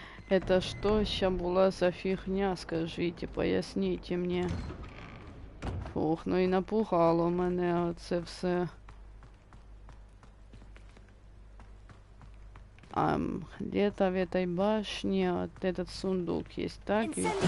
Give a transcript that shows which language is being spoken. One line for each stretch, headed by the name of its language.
Russian: Это что ща была за фигня, скажите, поясните мне.
Ukrainian: Фух, ну і напугало мене оце все.
Russian: Где-то в этой башне вот этот сундук есть, так ведь?